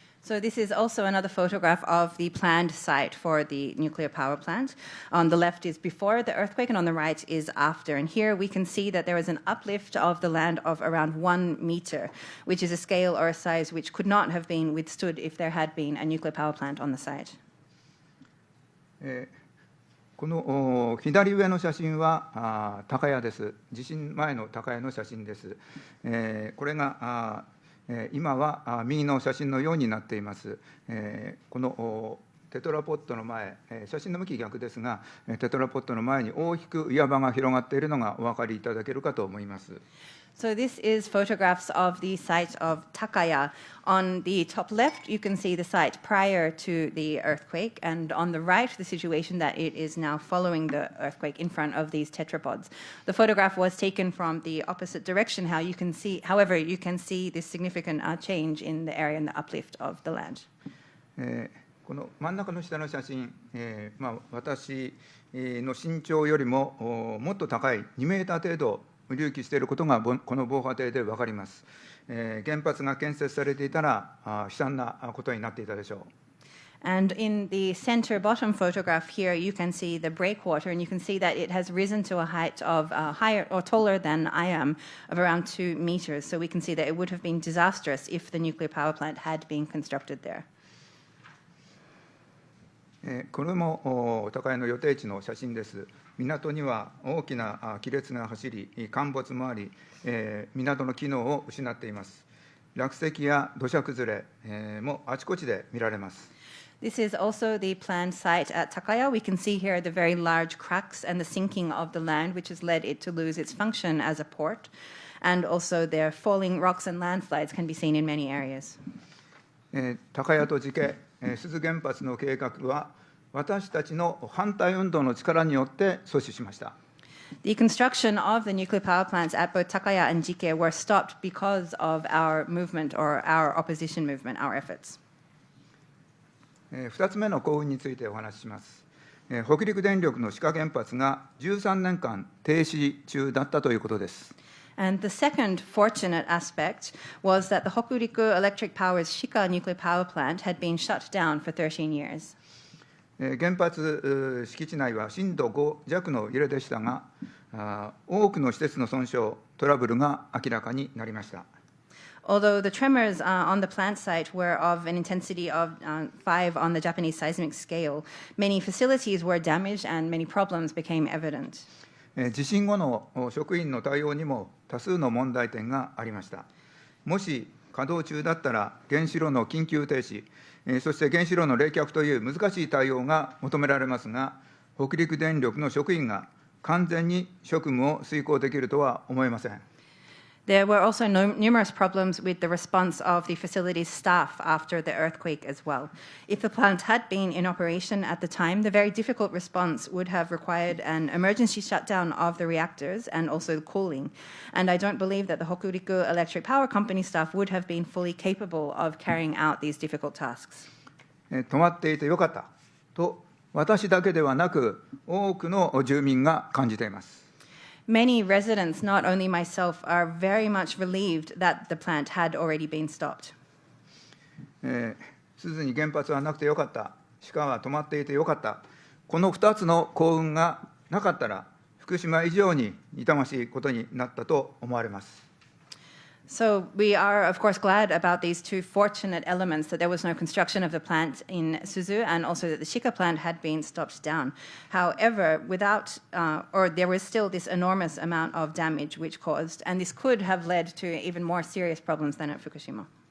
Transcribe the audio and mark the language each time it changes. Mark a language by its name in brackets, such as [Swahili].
[English] So this is also another photograph of the planned site for the nuclear power plant. On the left is before the earthquake, and on the right is after. And here we can see that there is an uplift of the land of around 1 meter, which is a scale or a size which could not have been withstood if there had been a nuclear power plant on the site. [Japanese] この左上の写真は高谷です。地震前の高谷の写真です。これが今は右の写真のようになっています。このテトラポットの前、写真の向き逆ですが、テトラポットの前に大きく岩場が広がっているのがお分かりいただけるかと思います。 [English] So this is photographs of the site of Takaya. On the top left, you can see the site prior to the earthquake, and on the right, the situation that it is now following the earthquake in front of these tetrapods. The photograph was taken from the opposite direction. However, you can see this significant change in the area and the uplift of the land. [Japanese] この真ん中の下の写真、私の身長よりももっと高い2メーター程度隆起していることがこの防波堤で分かります。原発が建設されていたら悲惨なことになっていたでしょう。 [English] And in the center bottom photograph here, you can see the breakwater, and you can see that it has risen to a height of higher or taller than I am, of around 2 meters. So we can see that it would have been disastrous if the nuclear power plant had been constructed there. [Japanese] これも高谷の予定地の写真です。港には大きな亀裂が走り、陥没もあり、港の機能を失っています。落石や土砂崩れもあちこちで見られます。 [English] This is also the planned site at Takaya. We can see here the very large cracks and the sinking of the land, which has led it to lose its function as a port. And also their falling rocks and landslides can be seen in many areas. [Japanese] 高谷と寺家、珠洲原発の計画は私たちの反対運動の力によって阻止しました。 [English] The construction of the nuclear power plants at both Takaya and Jike were stopped because of our movement or our opposition movement, our efforts. [Japanese] 2つ目の幸運についてお話しします。北陸電力の志賀原発が13年間停止中だったということです。 [English] And the second fortunate aspect was that the Hokuriku Electric Power's Shika nuclear power plant had been shut down for 13 years. [Japanese] 原発敷地内は震度5弱の揺れでしたが、多くの施設の損傷、トラブルが明らかになりました。 [English] Although the tremors on the plant site were of an intensity of 5 on the Japanese seismic scale, many facilities were damaged and many problems became evident. [Japanese] 地震後の職員の対応にも多数の問題点がありました。もし稼働中だったら原子炉の緊急停止、そして原子炉の冷却という難しい対応が求められますが、北陸電力の職員が完全に職務を遂行できるとは思えません。 [English] There were also numerous problems with the response of the facility's staff after the earthquake as well. If the plant had been in operation at the time, the very difficult response would have required an emergency shutdown of the reactors and also cooling. And I don't believe that the Hokuriku Electric Power Company staff would have been fully capable of carrying out these difficult tasks. [Japanese] 止まっていてよかったと、私だけではなく、多くの住民が感じています。 [English] Many residents, not only myself, are very much relieved that the plant had already been stopped. [Japanese] 珠洲に原発はなくてよかった、鹿は止まっていてよかった、この2つの幸運がなかったら、福島以上に痛ましいことになったと思われます。 [English] So we are, of course, glad about these two fortunate elements, that there was no construction of the plant in Suzu and also that the Shiga plant had been stopped down. However, there was still this enormous amount of damage which caused, and this could have led to even more serious problems than at Fukushima.